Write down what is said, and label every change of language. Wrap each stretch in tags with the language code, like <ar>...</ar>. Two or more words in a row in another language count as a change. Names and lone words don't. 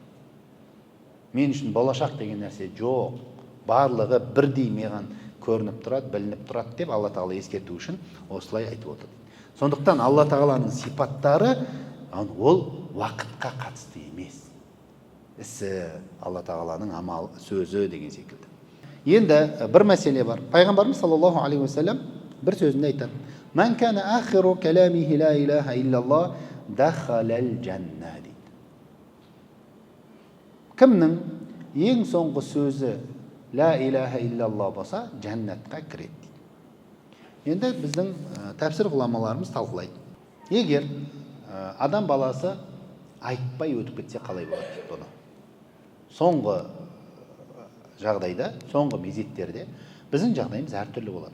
<kk>Мен үшін болашақ деген нәрсе жоқ. Барлығы бірдей маған көрініп тұрады, білініп тұрады деп Алла тағала ескерту үшін осылай айтып отыр. Сондықтан Алла тағаланың сипаттары ол уақытқа қатысты емес. Ісі Алла тағаланың амал сөзі деген секілді. Енді бір мәселе бар. Пайғамбарымыз</kk> <ar>صلى الله عليه وسلم</ar> <kk>бір сөзінде айтады:</kk> <ar>"من كان آخر كلامه لا إله إلا الله دخل الجنة" дейді.</ar> <kk>Кімнің ең соңғы сөзі</kk> <ar>لا إله إلا الله</ar> <kk>болса, жәннатқа кіреді дейді. Енді біздің тәпсір ғұламаларымыз талқылайды. Егер адам баласы айтпай өтіп кетсе қалай болады дейді бұны. Соңғы жағдайда, соңғы мезеттерде біздің жағдайымыз әртүрлі болады.</kk>